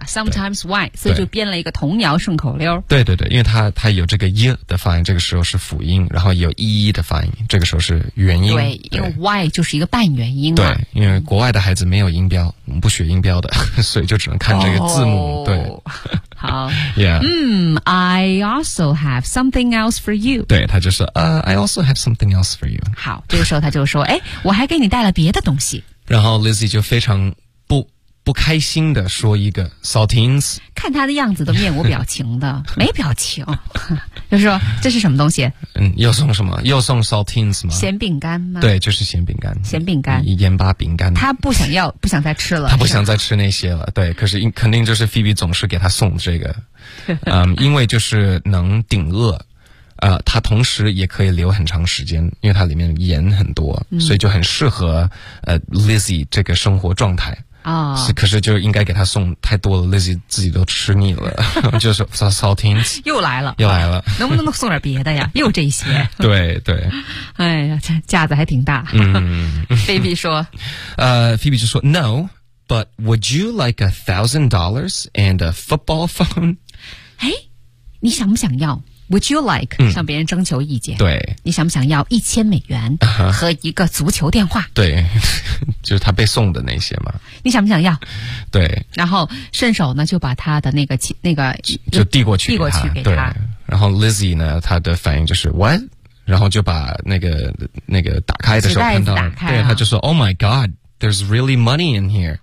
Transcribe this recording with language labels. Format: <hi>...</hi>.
<en>sometimes why,</en> <zh>所以就编了一个童谣顺口溜，对对对，因为它有这个 e 的发音，这个时候是辅音，然后有 e 的发音，这个时候是元音，对，因为 y 就是一个半元音，对，因为国外的孩子没有音标，不学音标的，所以就只能看这个字母、oh, 对，好</zh> <en>yeah、 mm, I also have something else for you,</en> <zh>对，他就说、</zh> <en>I also have something else for you,</en> <zh>好，这个时候他就说哎，我还给你带了别的东西，然后 Lizzie 就非常不开心的说一个 saltines, 看他的样子都面无表情的没表情就说这是什么东西，嗯，又送什么，又送 saltines 吗？咸饼干吗？对，就是咸饼干，咸饼干，盐巴饼干，他不想要，不想再吃了，他不想再吃那些了，对，可是肯定就是 Phoebe 总是给他送这个因为就是能顶饿，它同时也可以留很长时间，因为它里面盐很多、嗯、所以就很适合Lizzie 这个生活状态啊、哦，可是就应该给他送太多了， Lizzie 自己都吃腻了就是 saltines 又来了能不能送点别的呀又这些对对，哎呀，这架子还挺大Phoebe 说 Phoebe 就说</zh> <en>No, but would you like $1,000 and a football phone?</en> <zh>哎，你想不想要？</zh> <en>Would you like、</en> <zh>嗯、向别人征求意见，对，你想不想要$1,000和一个足球电话、对，就是他被送的那些嘛，你想不想要？对，然后顺手呢就把他的那个就递过去给他，对，然后 Lizzie 呢他的反应就是 What? 然后就把那个打开的时候看到，对，他就说</zh> <en>Oh my godThere's really money in here.</en>